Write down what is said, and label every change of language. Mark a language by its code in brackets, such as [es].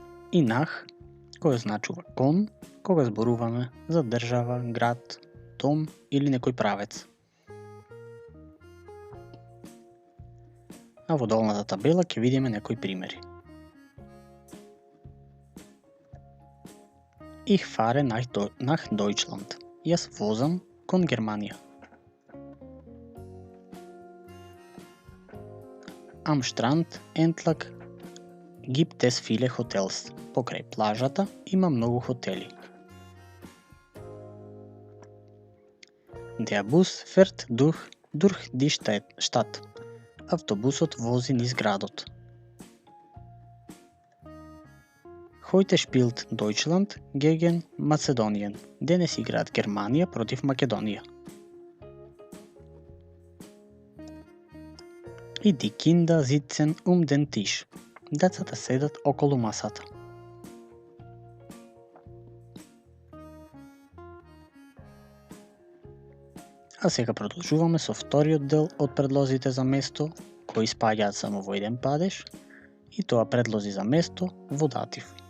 [mk] И нах, кој означува кон, кога зборуваме за држава, град, дом или некој правец. А во долната табела ќе видиме некои примери. [de] Ich fahre nach Deutschland. [mk] Јас возам кон Германија. [de] Am Strand entlang gibt es viele Hotels. [mk] Покрај плажата има многу хотели. [de] Der Bus fährt durch die Stadt. [mk] Автобусот вози низ градот. [de] Heute spielt Deutschland gegen Mazedonien. [mk] Денес играат Германија против Македонија. [de] И die Kinder sitzen den Tisch. [mk] Децата седат околу масата. А сега продолжуваме со вториот дел од предлозите за место, кои спаѓаат само во еден падеж, и тоа предлози за место во датив.